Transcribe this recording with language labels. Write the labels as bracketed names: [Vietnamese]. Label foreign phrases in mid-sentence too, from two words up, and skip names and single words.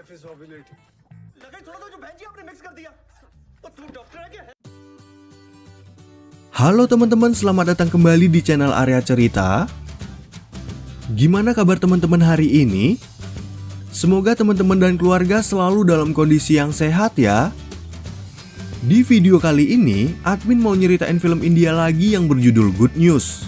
[Hindi] ओव्यूलेट लगा ही थोड़ा तो जो बहन जी आपने मिक्स कर दिया और तू डॉक्टर है क्या? [Indonesian] Halo teman-teman, selamat datang kembali di channel Area Cerita. Gimana kabar teman-teman hari ini? Semoga teman-teman dan keluarga selalu dalam kondisi yang sehat ya. Di video kali ini, admin mau nyeritain film India lagi yang berjudul Good News.